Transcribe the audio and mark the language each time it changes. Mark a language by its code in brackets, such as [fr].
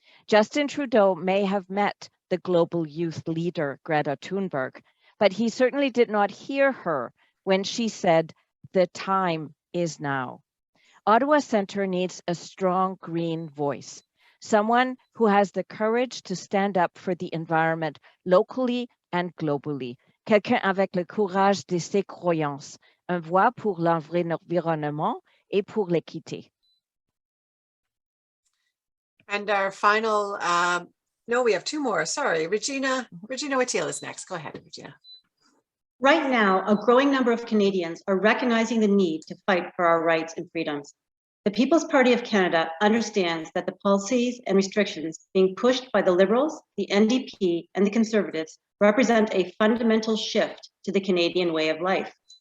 [en] Justin Trudeau may have met the global youth leader, Greta Thunberg, but he certainly did not hear her when she said, "The time is now." Ottawa Centre needs a strong green voice, someone who has the courage to stand up for the environment locally and globally. [fr] Quelqu'un avec le courage de ses croyances, une voix pour l'environnement et pour l'équité. [en] And our final, no, we have two more. Sorry, Regina Watiel is next. Go ahead, Regina. Right now, a growing number of Canadians are recognizing the need to fight for our rights and freedoms. The People's Party of Canada understands that the policies and restrictions being pushed by the Liberals, the NDP, and the Conservatives represent a fundamental shift to the Canadian way of life.